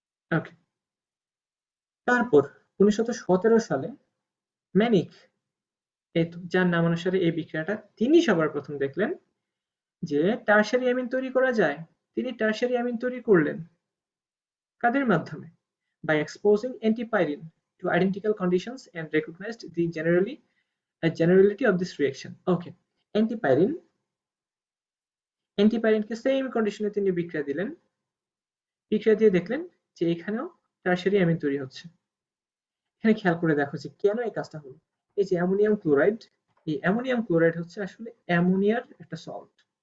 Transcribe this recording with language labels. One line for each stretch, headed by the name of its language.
Bangla: ওকে, তারপর 1917 সালে ম্যানিক, যার নাম অনুসারে এই বিক্রিয়াটা তিনি সবার প্রথম দেখলেন যে টারশারি অ্যামিন তৈরি করা যায়। তিনি টারশারি অ্যামিন তৈরি করলেন কাদের মাধ্যমে?
English: By exposing antipyrine to identical conditions and recognized the generality of this reaction.
Bangla: Okay, অ্যান্টিপাইরিনকে same কন্ডিশনে তিনি বিক্রিয়া দিলেন, বিক্রিয়া দিয়ে দেখলেন যে এখানেও টারশারি অ্যামিন তৈরি হচ্ছে। এখানে খেয়াল করে দেখো যে কেন এই কাজটা হলো। এই যে অ্যামোনিয়াম ক্লোরাইড, এই অ্যামোনিয়াম ক্লোরাইড হচ্ছে আসলে অ্যামোনিয়ার একটা সল্ট।